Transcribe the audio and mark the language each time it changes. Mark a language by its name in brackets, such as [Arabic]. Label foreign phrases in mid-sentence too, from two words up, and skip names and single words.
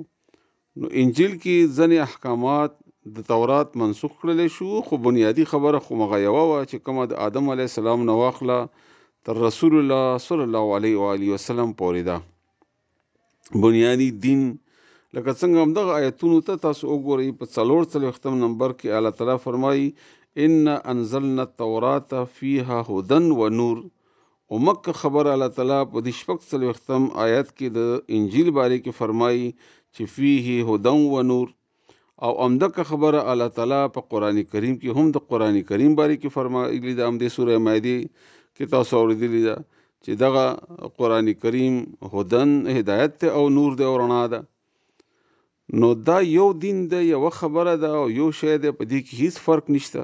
[Pashto] نو انجیل کې ځینې احکامات د تورات منسوخ کړلی شو، خو بنیادی خبره خو مغه یوه وه چې کومه د آدم [Arabic] علیه السلام [Pashto] نه واخله تر رسول الله [Arabic] صلی الله علیه و آله وسلم [Pashto] پورې ده بنیادی دین. لکه څنګه همدغه آیتونو ته تاسو وګورئ په 44 نمبر کې الله تعالی فرمایي [Arabic] ان انزلنا التوراة فيها هدى ونور. [Pashto] او مکه خبر الله تعالی په دې 44 آیت کې د انجیل باره کې فرمایي چې [Arabic] فيه هدى ونور، [Pashto] او امدکه خبره الله تعالی په قرآن کریم کې هم د قرآن کریم باره کې فرمایلی ده. همدې سوره مائده کې تاسو اوریدلی ده چې دغه قرآن کریم هدن هدایت ته او نور دی او رڼا ده. نو دا یو دین ده، یو خبره ده او یو شی ده، په دې کې هیڅ فرق نشته.